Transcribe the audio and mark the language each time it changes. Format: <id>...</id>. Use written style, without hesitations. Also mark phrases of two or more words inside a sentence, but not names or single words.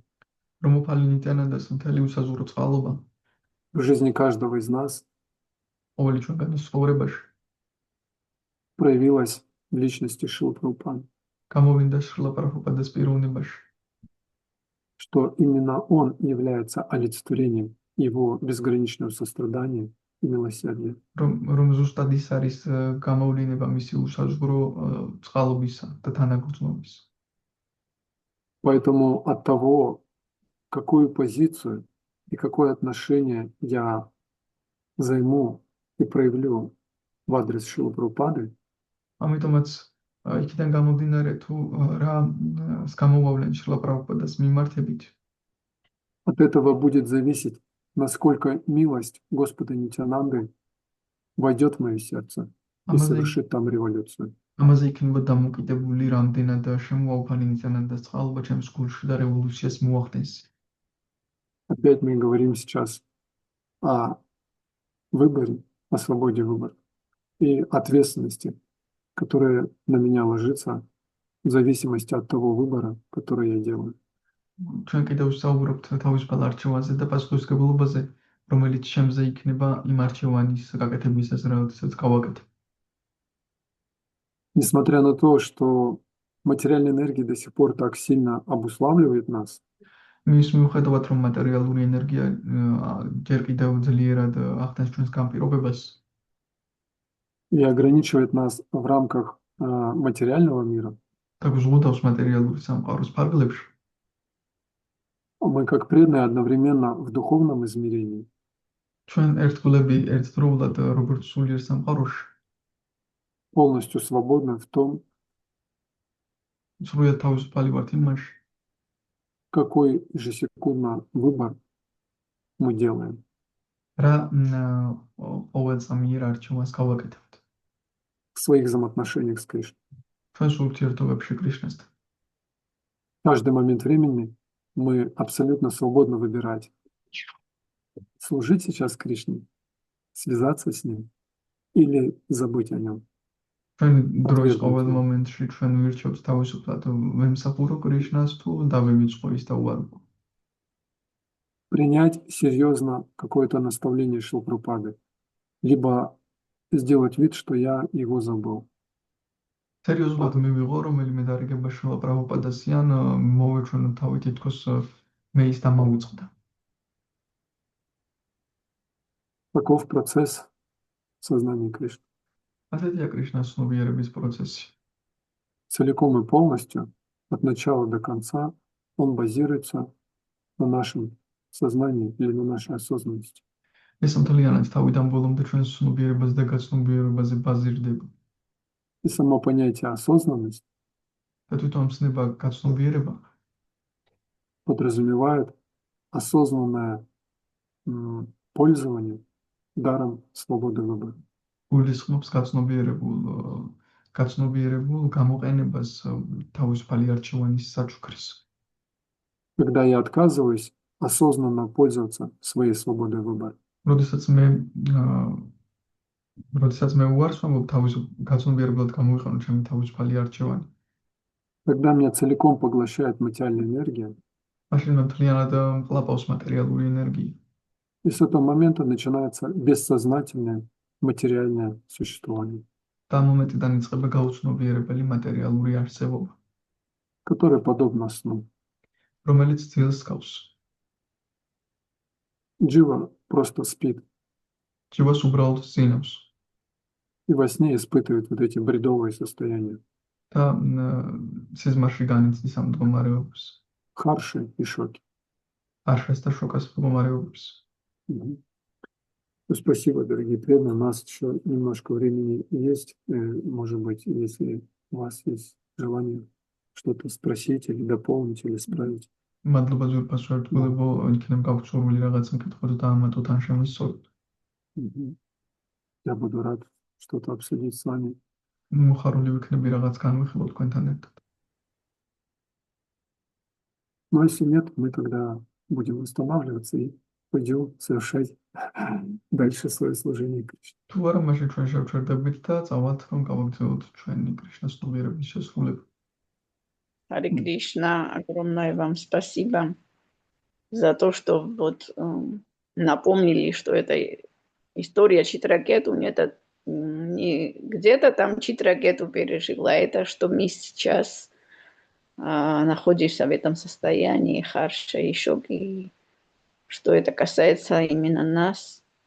<ka>რომ უფალი ნიტიანანდას მთელი უსაზღვრო წყალობა</ka> <ru>в жизни каждого из нас</ru> <ka>ყოველი ჩვენგანის ცხოვრებაში</ka> <ru>проявилась в личности Шрилы Прабхупады.</ru> <ka>გამოვიდა შრილა პრაბჰუპადის პიროვნებაში.</ka> <ru>что именно Он является олицетворением Его безграничного сострадания и милосердия.</ru> <ka>რომ ზუსტად ის არის გამოვლინება მისი უსაზღვრო წყალობისა და თანაგრძნობის.</ka> <ru>Поэтому от того, какую позицию и какое отношение я займу и проявлю в адрес Шрилы Прабхупады,</ru> <ka>ამიტომაც იქიდან გამომდინარე თუ რა გამოვავლენ შრილა პრაბჰუპადას მიმართებით,</ka> <ru>от этого будет зависеть, насколько милость Господа Нитянанды войдет в мое сердце и</ru> <ka>ამაზე</ka> <ru>совершит там революцию.</ru> <ka>ამაზე იქნება დამოკიდებული რამდენად შემოაუფალი ნიცანანდას წყალობა ჩემს გულში და რევოლუციას მოახდენს.</ka> <ru>Опять мы говорим сейчас о выборе, о свободе выбора и ответственности, которая на меня ложится в зависимости от того выбора, который я делаю.</ru> <ka>ჩვენ კიდევ ვსაუბრობთ თავისუფალ არჩევანზე და პასუხისმგებლობაზე, რომელიც შემზე იქნება იმ არჩევანის გაკეთებისას, როდესაც გავაკეთებ.</ka> <ru>Несмотря на то, что материальная энергия до сих пор так сильно обуславливает нас,</ru> <ka>მის მიუხედავად, რომ მატერიალური ენერგია ჯერ კიდევ ძლიერად ახდენს ჩვენს განპირობებას</ka> <ru>и ограничивает нас в рамках материального мира,</ru> <ka>და გვზღუდავს მატერიალური სამყაროს ფარგლებში,</ka> <ru>мы как преданные одновременно в духовном измерении</ru> <ka>ჩვენ ერთგულები ერთდროულად როგორც სულიერ სამყაროში</ka> <ru>полностью свободны в том,</ru> <ka>სრულად თავისუფალი ვართ იმაში,</ka> <ru>какой ежесекундно выбор мы делаем.</ru> <ka>რა ყოველწამიერ არჩევანს გავაკეთებთ</ka> <ru>В своих взаимоотношениях с Кришной.</ru> <ka>ჩვენს ურთიერთობებში კრიშნასთან.</ka> <ru>В каждый момент времени мы абсолютно свободно выбирать, служить сейчас Кришне, связаться с Ним или забыть о Нем.</ru> <ka>ჩვენ დროის</ka> <ru>Ответно.</ru> <ka>ყოველ მომენტში ჩვენ ვირჩევთ თავისუფლად ვემსახურო კრიშნას თუ დავივიწყო ის და უარყო.</ka> <ru>Принять серьезно какое-то наставление Шрилы Прабхупады, либо сделать вид, что я его забыл.</ru> <ka>სერიოზულად მივიღო რომელიმე დარიგება შრილა პრაბჰუპადასიან მოვეჩვენო თავი თითქოს მე ის დამავიწყდა.</ka> <ru>Таков процесс сознания Кришны.</ru> <ka>ასეთია კრიშნას ცნობიერების პროცესი.</ka> <ru>Целиком и полностью, от начала до конца, он базируется на нашем сознании или на нашей осознанности.</ru> <ka>ეს მთლიანად თავიდან ბოლომდე ჩვენს ცნობიერებას და გაცნობიერებაზე ბაზირდება.</ka> <ru>И само понятие осознанность</ru> <ka>და თვითონ ცნება გაცნობიერება</ka> <ru>подразумевает осознанное пользование даром свободы выбора.</ru> <ka>გულისხმობს გაცნობიერებულ გამოყენებას თავისუფალი არჩევანის საჩუქრის.</ka> <ru>Когда я отказываюсь осознанно пользоваться своей свободой выбора,</ru> <ka>როდესაც მე უარს ვამბობ გაცნობიერებლად გამოვიყენო ჩემი თავისუფალი არჩევანი,</ka> <ru>когда меня целиком поглощает материальная энергия,</ru> <ka>მაშინ მე მთლიანად მყლაპავს მატერიალური ენერგია.</ka> <ru>и с этого момента начинается бессознательное материальное существование,</ru> <ka>და ამ მომენტიდან იწყება გაუცნობიერებელი მატერიალური არსებობა,</ka> <ru>которое подобно сну.</ru> <ka>რომელიც ძილს გავს.</ka> <ru>Джива просто спит</ru> <ka>ჯივას უბრალოდ ზინავს</ka> <ru>и во сне испытывает вот эти бредовые состояния,</ru> <ka>და სიზმარში განიცდის ამ მდგომარეობას,</ka> <ru>харши и шоки.</ru> <ka>არშას და შოკას მდგომარეობას. Мгм.</ka> <ru>Ну, спасибо, дорогие преданные. У нас еще немножко времени есть. Может быть, если у вас есть желание что-то спросить или дополнить, или исправить.</ru> <ka>მადლობა ძვირფასო ერთგულებო, იქნებ გაგვწურული რაღაც მკითხვა და დაამატოთ ან შემოსწოროთ. Мгм.</ka> <ru>Я буду рад что-то обсудить с вами.</ru> <ka>მოხარული ვიქნები რაღაც განვიხილო თქვენთან ერთად.</ka> <ru>Но если нет, мы тогда будем останавливаться и пойдем совершать дальше свое служение Кришне.</ru> <ka>თუ არა, მაშინ ჩვენ შევჩერდებით და წავალთ, რომ გავაგრძელოთ ჩვენი კრიშნას ცნობიერების შესრულება.</ka> <sa>हरे कृष्ण,</sa> <ru>огромное вам спасибо за то, что вот напомнили, что это история Читракету, это не где-то там Читракету пережила, это что мы сейчас находишься в этом состоянии харша и шоки, что это касается именно нас.</ru>